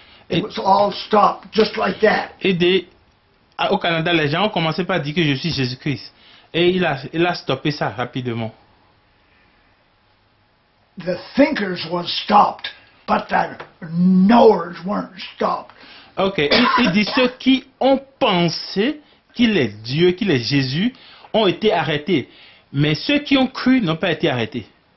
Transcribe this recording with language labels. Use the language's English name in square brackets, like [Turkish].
[English] It was all stopped just like that. [French] Et au Canada, les gens ont commencé par dire que je suis Jésus-Christ. Et il a stoppé ça rapidement. [English] The thinkers were stopped, but the knowers weren't stopped. [French] Ok, il dit ceux qui ont pensé qu'il est Dieu, qu'il est Jésus, ont été arrêtés. Mais ceux qui ont cru n'ont pas été arrêtés.